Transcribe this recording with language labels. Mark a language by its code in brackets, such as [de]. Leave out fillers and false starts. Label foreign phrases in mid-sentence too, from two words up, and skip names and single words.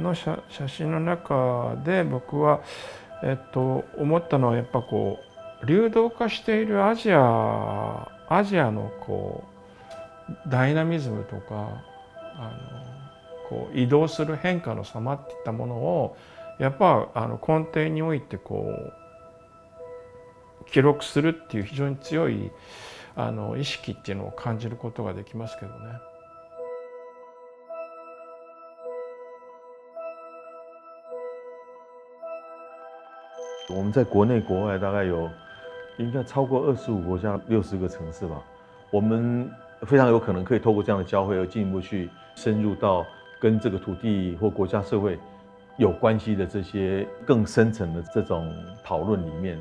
[ja] の写真の中で僕は、思ったのはやっぱこう流動化しているアジアのこうダイナミズムとかこう移動する変化の様っていったものをやっぱ根底においてこう記録するっていう非常に強い意識っていうのを感じることができますけどね。 [zh] 我们在国内国外大概有应该超过25国家60个城市吧。我们非常有可能可以透过这样的交汇而进一步去深入到跟这个土地或国家社会有关系的这些更深层的这种讨论里面。